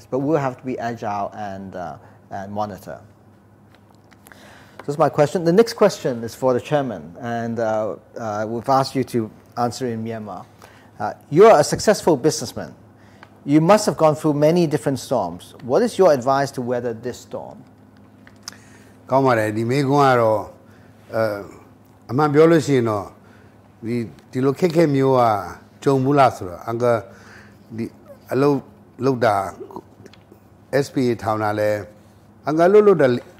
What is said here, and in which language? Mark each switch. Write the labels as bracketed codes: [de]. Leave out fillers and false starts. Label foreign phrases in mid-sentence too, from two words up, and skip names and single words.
[en] But we'll have to be agile and monitor. So that's my question. The next question is for the chairman, and we've asked you to answer in Myanmar. You're a successful businessman. You must have gone through many different storms. What is your advice to weather this storm? [my] ကောင်းပါတယ်ဒီမေကွန်းကတော့အမှန်ပြောလို့ရှိရင်တော့ဒီလိုခက်ခဲမျိုးကကြုံဘူးလားဆိုတော့အကဒီအလုပ်တာ SPA ထောင်တာလဲအကလုပ်တာအ